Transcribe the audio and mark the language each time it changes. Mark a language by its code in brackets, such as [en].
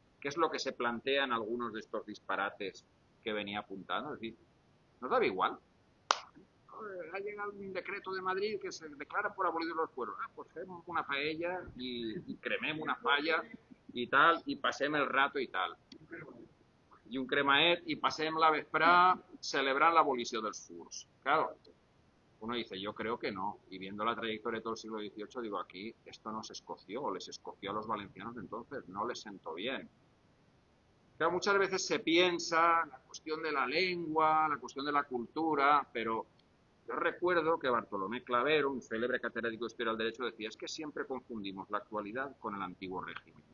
[es] ¿Qué es lo que se plantea en algunos de estos disparates que venía apuntando? Es decir, nos daba igual. Ha llegado un decreto de Madrid que se declara por abolidos los fueros. Pues hacemos una paella y crememos una falla y tal, y pasemos el rato y tal. [ca] I un cremaet y passem la vesprada celebrant l'abolició dels furs. [es] Claro, uno dice: yo creo que no. Y viendo la trayectoria de todo el siglo XVIII, digo, aquí esto no se escoció, les escoció a los valencianos entonces, no les sentó bien. Claro, muchas veces se piensa la cuestión de la lengua, la cuestión de la cultura, pero yo recuerdo que Bartolomé Clavero, un célebre catedrático de Historia del Derecho, decía: es que siempre confundimos la actualidad con el antiguo régimen.